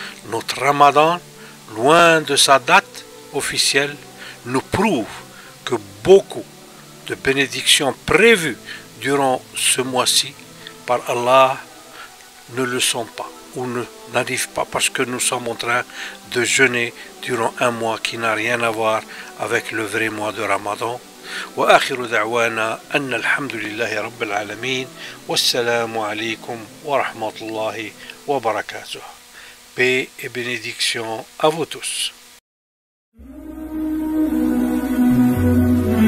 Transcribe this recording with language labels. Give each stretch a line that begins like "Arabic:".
French: Notre Ramadan, loin de sa date officielle, nous prouve que beaucoup de bénédictions prévues durant ce mois-ci par Allah ne le sont pas ou n'arrivent pas parce que nous sommes en train de jeûner durant un mois qui n'a rien à voir avec le vrai mois de Ramadan.
Arabic: وآخر دعوانا أن الحمد لله رب العالمين والسلام عليكم ورحمة الله وبركاته.
French: Paix et bénédiction à vous tous.